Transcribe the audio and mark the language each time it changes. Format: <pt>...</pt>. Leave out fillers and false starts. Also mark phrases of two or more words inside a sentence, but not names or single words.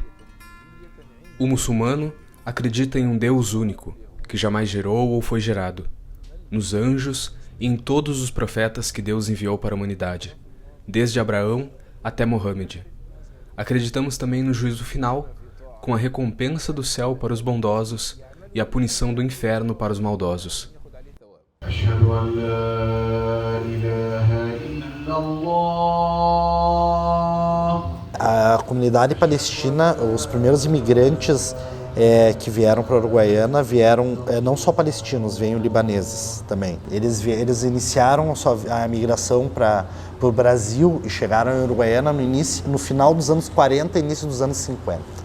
<pt>O muçulmano acredita em um Deus único, que jamais gerou ou foi gerado, nos anjos e em todos os profetas que Deus enviou para a humanidade, desde Abraão até Mohammed. Acreditamos também no juízo final, com a recompensa do céu para os bondosos e a punição do inferno para os maldosos.</pt> <ar>أشهد أن لا إله إلا الله.</ar> <pt>A comunidade palestina, os primeiros imigrantes que vieram para a Uruguaiana vieram não só palestinos, vieram libaneses também. Eles iniciaram a migração para o Brasil e chegaram em Uruguaiana no final dos anos 40 e início dos anos 50.</pt>